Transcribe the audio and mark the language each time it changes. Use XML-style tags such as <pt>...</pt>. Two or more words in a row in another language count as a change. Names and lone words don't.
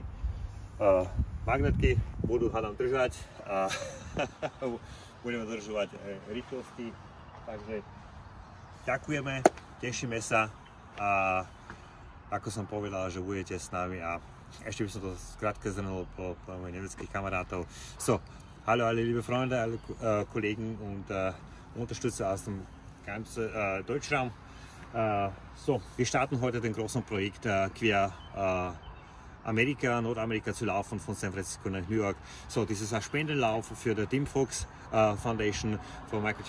<sk>Magnetky budú hádam držať a budeme dodržovať rýchlosti, takže ďakujeme, tešíme sa a ako som povedal, že budete s nami a ešte by som to skrátke zhrnul po mojich nemeckých kamarátov.</sk> <de>So, hallo alle liebe Freunde, alle Kollegen und Unterstützer aus dem ganzen Deutschraum. So, wir starten heute den großen Projekt quer Nordamerika zu laufen von San Francisco nach New York. So, dieses Spendenlauf für die Team Fox Foundation, von Michael J.</de>